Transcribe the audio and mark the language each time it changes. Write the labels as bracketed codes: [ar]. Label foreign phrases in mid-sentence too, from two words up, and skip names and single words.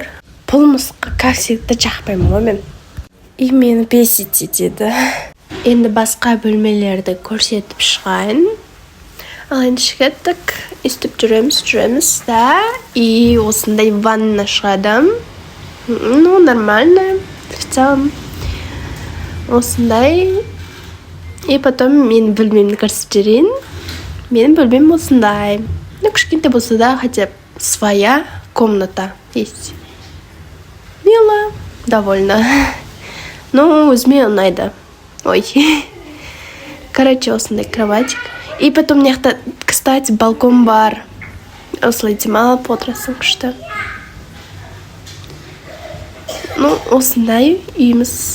[kk] Бұл мысыққа [ru] как всегда [kk] жақпаймын ғой мен. И мені бесит етеді. Енді басқа бөлмелерді көрсетіп шығайын. Ал енді кеттік. Өстіп жүреміз да. И осындай ванна шығадым. [ru] Нормально. В целом. [kk] Осындай. [ru] И потом [kk] мен бөлмемді көрсетіп жүрейін. Менің бөлмем осындай. Кішкентай болса да, [ru] хотя своя комната есть. Мило, довольно. [kk] Өзіме ұнайды. Ой. Короче, осындай кроватик. [ru] И потом [kk] мыняқта, кстати, балкон бар. Осылай демалып отырасың күшті. Осындай үйіміз.